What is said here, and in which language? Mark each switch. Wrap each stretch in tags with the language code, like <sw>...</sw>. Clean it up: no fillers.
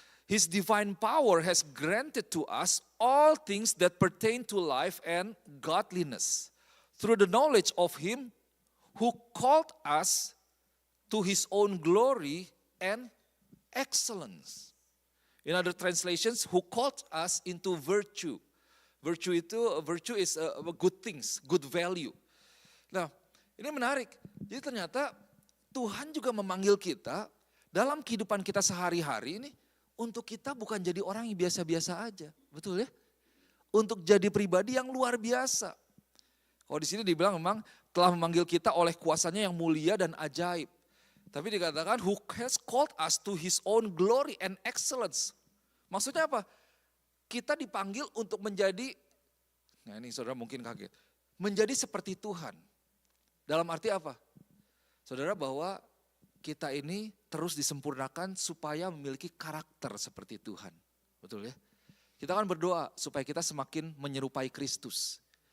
<en>His divine power has granted to us all things that pertain to life and godliness through the knowledge of Him who called us to His own glory and excellence. In other translations, who called us into virtue. Virtue is good things, good value.</en> <id>Nah, ini menarik. Jadi ternyata Tuhan juga memanggil kita dalam kehidupan kita sehari-hari ini untuk kita bukan jadi orang yang biasa-biasa aja, betul ya? Untuk jadi pribadi yang luar biasa. Kalau di sini dibilang memang telah memanggil kita oleh kuasanya yang mulia dan ajaib. Tapi dikatakan</id> <en>who has called us to His own glory and excellence.</en> <id>Maksudnya apa? Kita dipanggil untuk menjadi, nah ini saudara mungkin kaget, menjadi seperti Tuhan. Dalam arti apa? Saudara, bahwa kita ini terus disempurnakan supaya memiliki karakter seperti Tuhan. Betul ya? Kita kan berdoa supaya kita semakin menyerupai Kristus.</id>